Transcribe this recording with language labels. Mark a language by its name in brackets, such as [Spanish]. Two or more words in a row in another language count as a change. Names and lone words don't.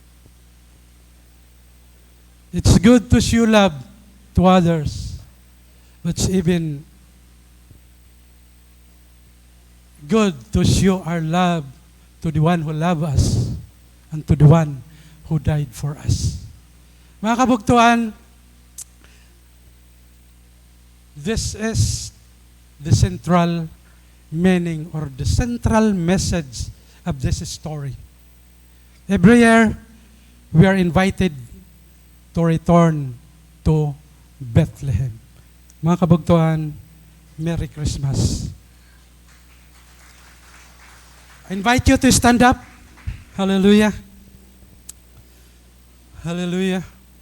[English] It's good to show love to others, But it's even good to show our love to the one who loved us and to the one who died for us. [Waray] Mga kabugtuan, [English] this is the central meaning or the central message of this story. Every year, we are invited to return to Bethlehem. [Waray] Mga kabugtuan, [English] Merry Christmas. I invite you to stand up. Hallelujah. Hallelujah.